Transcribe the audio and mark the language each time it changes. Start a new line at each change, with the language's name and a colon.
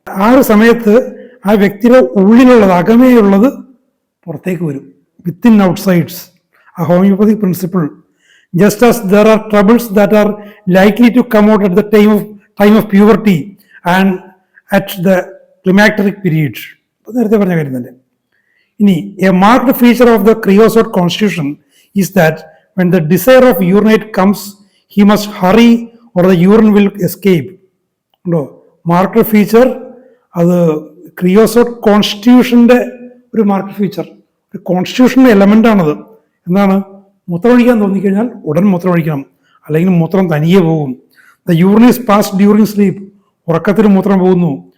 Malayalam: ആ ഒരു സമയത്ത് ആ വ്യക്തിയുടെ ഉള്ളിലുള്ളത്, അകമേയുള്ളത് പുറത്തേക്ക് വരും.
English: Within outsides, a homeopathic principle. Just as there are troubles that are likely to come out at the time of puberty and at the climacteric period.
Malayalam: നേരത്തെ പറഞ്ഞ കാര്യം തന്നെ.
English: ഇനി a marked feature of the creosote constitution is that when the desire of urinate comes, he must hurry or the urine will escape.
Malayalam: ഉണ്ടോ? Marked feature, അത് ക്രിയോസോട്ട് കോൺസ്റ്റിറ്റ്യൂഷൻ്റെ ഒരു marked feature, ഒരു കോൺസ്റ്റിറ്റ്യൂഷൻ്റെ element ആണത്. എന്താണ്? മൂത്രമൊഴിക്കാൻ തോന്നിക്കഴിഞ്ഞാൽ ഉടൻ മൂത്രമൊഴിക്കണം, അല്ലെങ്കിൽ മൂത്രം തനിയെ പോകും.
English: the urine is passed during sleep,
Malayalam: ഉറക്കത്തിൽ മൂത്രം പോകുന്നു.